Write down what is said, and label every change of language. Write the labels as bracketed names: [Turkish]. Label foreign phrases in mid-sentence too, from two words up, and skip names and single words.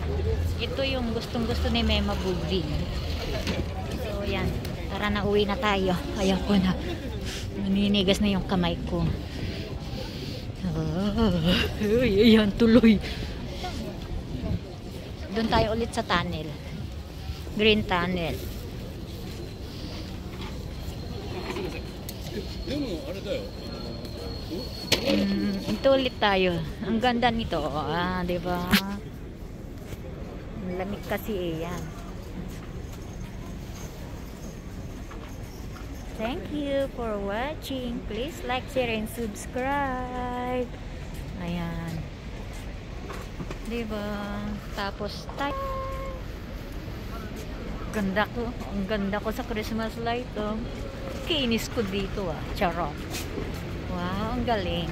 [Filipino] Ito yung gustong-gusto ni Mema Bu, green. So yan, tara na, uwi na tayo. Ayaw ko na. Naninigas na yung kamay ko. Ayan, tuloy. Doon tayo ulit sa tunnel. Green tunnel. [Japanese] でもあれだよ。 [Filipino] Ito ulit tayo. Ang ganda nito. Ah, di ba? Ang lamig kasi eh. Yan. [English] Thank you for watching. Please like, share, and subscribe. [Filipino] Ayan. Di ba? Tapos tayo. Ganda ko. Ang ganda ko sa [English] Christmas light. [Filipino] Oh. Kinis ko dito ah. Charot. Wow, ang galing.